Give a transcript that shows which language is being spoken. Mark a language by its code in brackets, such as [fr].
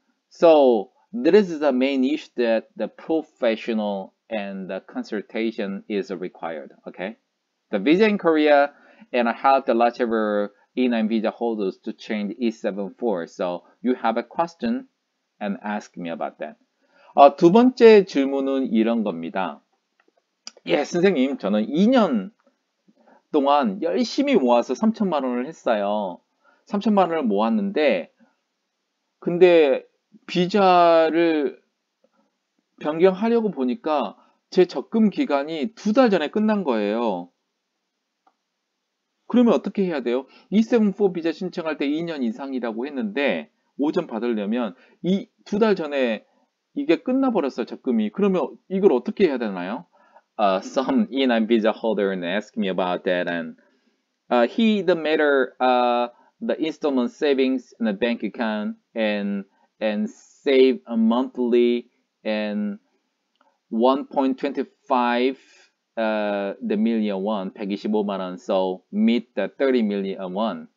[en] So this is the main issue that the professional and the consultation is required. Okay, the visa in Korea and how the larger E9 visa holders to change E74. So you have a question and ask me about that. [ko] 두 번째 질문은 이런 겁니다. 예, 선생님, 저는 2년 동안 열심히 모아서 3천만 원을 했어요. 3천만 원을 모았는데, 근데 비자를 변경하려고 보니까 제 적금 기간이 2달 전에 끝난 거예요. 그러면 어떻게 해야 돼요? E74 비자 신청할 때 2년 이상이라고 했는데 5점 받으려면 이 2달 전에 이게 끝나버렸어요, 적금이. 그러면 이걸 어떻게 해야 되나요? [en] Some E9 visa holder asked me about that, and the matter the installment savings in a bank account and save a monthly and 1.25 the million won, [ko] 125만 원, [en] so meet the 30 million won.